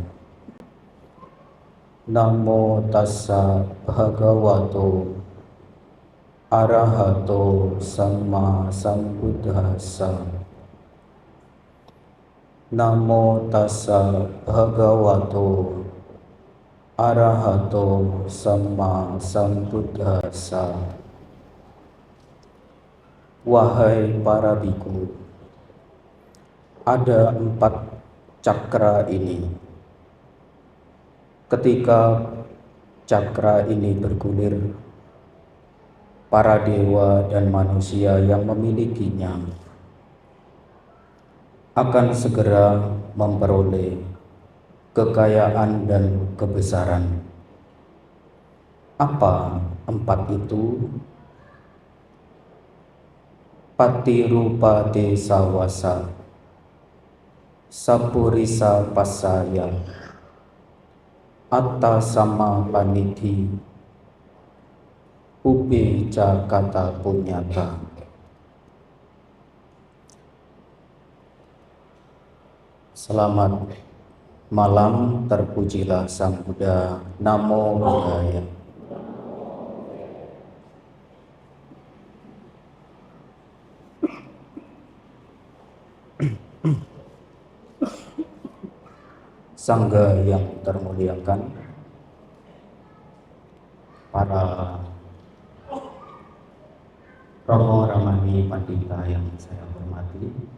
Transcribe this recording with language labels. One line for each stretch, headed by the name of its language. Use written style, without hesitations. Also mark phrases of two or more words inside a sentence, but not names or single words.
Pali: Namo tassa bhagavato arahato samma sambuddhassa. Namo tassa bhagavato arahato samma sambuddhassa.
Indonesian: Wahai para biku, ada 4 cakra ini. Ketika cakra ini bergulir, para dewa dan manusia yang memilikinya akan segera memperoleh kekayaan dan kebesaran. Apa 4 itu?
Pali: Patirupa desawasa, sapurisa pasaya, atta sama paniti, ube jakata punyata.
Indonesian: Selamat malam, terpujilah Sang Buddha.
Pali: Namo Buddhaya.
Indonesian: Sangga yang termuliakan, para Romo Ramani Pandita yang saya hormati,